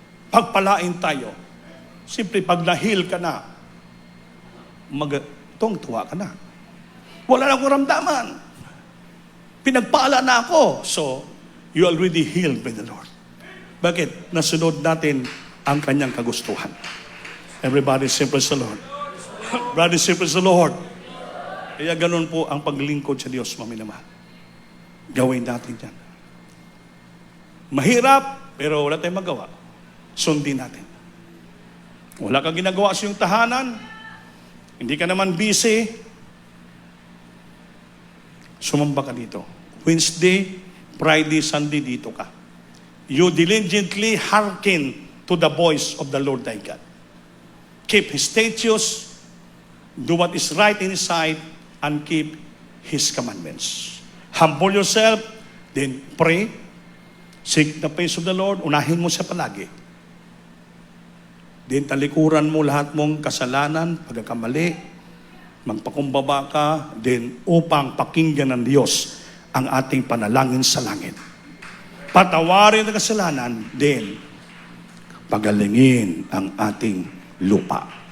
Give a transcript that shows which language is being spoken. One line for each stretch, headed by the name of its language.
Filipino: Pagpalain tayo. Siyempre, pag na-heal ka na, tuwa ka na. Wala na akong ramdaman. Pinagpala na ako.
English: So, you already healed by the Lord.
Filipino: Bakit? Nasunod natin ang kanyang kagustuhan.
English: Everybody say praise the Lord. Brother, say praise the Lord.
Filipino: Kaya ganun po ang paglingkod sa Diyos, maminamahal. Gawin natin yan. Mahirap, pero wala tayong magawa. Sundin natin. Wala kang ginagawa sa iyong tahanan, hindi ka naman busy, sumamba ka dito. Wednesday, Friday, Sunday, dito ka.
English: You diligently hearken to the voice of the Lord thy God. Keep His statutes, do what is right in His sight, and keep His commandments. Humble yourself, then pray. Seek the face of the Lord,
Filipino: unahin mo siya palagi. Then talikuran mo lahat mong kasalanan, pagkakamali, magpakumbaba ka, then upang pakinggan ng Diyos ang ating panalangin sa langit. Patawarin ang kasalanan, then pagalingin ang ating lupa.